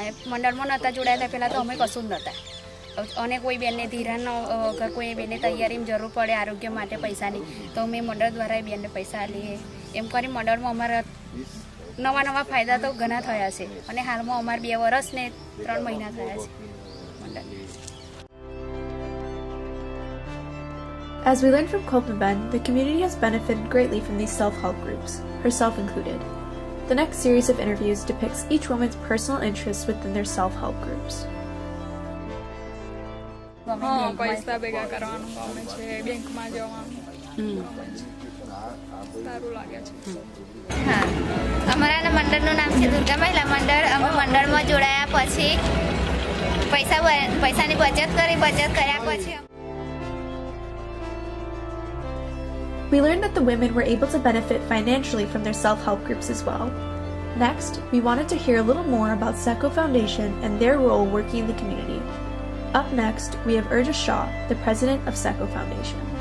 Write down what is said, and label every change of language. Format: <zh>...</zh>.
<gu>મંડળમાં નહોતા જોડાયા હતા પહેલાં તો અમે કશું જ નહોતા, અને કોઈ બેનને ધિરાણ અગર કોઈ બેનને તૈયારીમાં જરૂર પડે આરોગ્ય માટે પૈસાની તો અમે મંડળ દ્વારા એ બેનને પૈસા લઈએ. એમ કરી મંડળમાં અમારા નવા નવા ફાયદા તો ઘણા થયા છે, અને હાલમાં અમારે 2 વર્ષ ને 3 મહિના થયા છે મંડળ.</gu> <en>As we learned from Kalpana Ben, the community has benefited greatly from these self-help groups, herself included. The next series of interviews depicts each woman's personal interests within their self-help groups.</en> <gu>પૈસા ભેગા કરવાનું ગમે છે, બેંકમાં જવાનું સારું લાગે છે. હા, અમારા મંડળનું નામ છે દુર્ગા મહિલા મંડળ. અમે મંડળમાં જોડાયા પછી પૈસાની બચત કર્યા પછી</gu> <en>We learned that the women were able to benefit financially from their self-help groups as well. Next, we wanted to hear a little more about SECO Foundation and their role working in the community. Up next, we have Urja Shah, the president of SECO Foundation.</en>